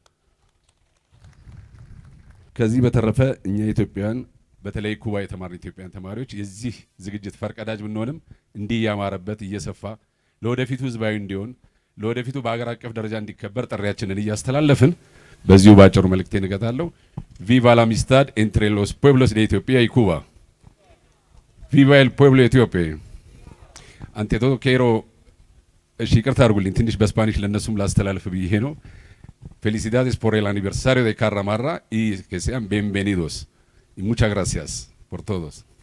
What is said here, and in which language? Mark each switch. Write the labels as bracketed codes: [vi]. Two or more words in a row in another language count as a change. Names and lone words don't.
[am] ከዚህ በተረፈ እኛ ኢትዮጵያውያን በተለይ ኩባ የተማሩ ኢትዮጵያን ተማሪዎች የዚህ ዝግጅት ፈርቀዳጅ ብንሆንም ያማረበት እየሰፋ ለወደፊቱ ህዝባዊ እንዲሆን ለወደፊቱ በአገር አቀፍ ደረጃ እንዲከበር ጥሪያችንን እያስተላለፍን በዚሁ ባጭሩ መልእክቴን እገታለሁ። [es] Viva la amistad entre los pueblos de Ethiopia y Cuba. Viva el pueblo de Ethiopia. Ante todo quiero [am] ይቅርታ አድርጉልኝ ትንሽ በስፓኒሽ ለነሱም ላስተላልፍ ብዬ ነው። [es] Felicidades por el aniversario de Carramarra y que sean bienvenidos. Y muchas gracias por todos.